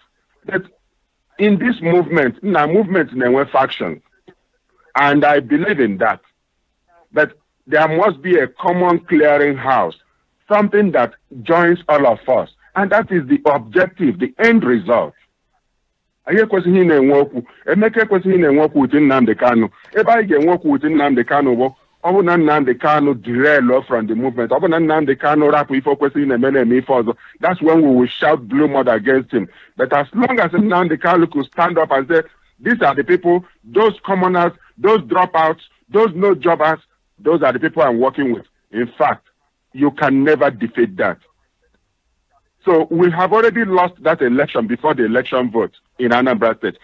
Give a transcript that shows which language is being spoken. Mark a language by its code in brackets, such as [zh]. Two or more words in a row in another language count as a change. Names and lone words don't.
[en] But in this movement, there were factions. And I believe in that. But there must be a common clearinghouse, something that joins all of us. And that is the objective, the end result. [ig] Emeka kwesịghị na-enwe okwu with Nnamdi Kanu. Ebe anyị ga-enwe okwu with Nnamdi Kanu bụ ọ bụ na Nnamdi Kanu [en] derail from the movement. [ig] Ọ bụ na Nnamdi Kanu rapụ ife kwesịghị na-eme ife ọzọ. [en] That's when we will shout blue mud against him. But as long as Nnamdi Kanu could stand up and say, these are the people, those commoners, those dropouts, those no jobbers, those are the people I'm working with. In fact, you can never defeat that. So we have already lost that election before the election vote in Anambra State.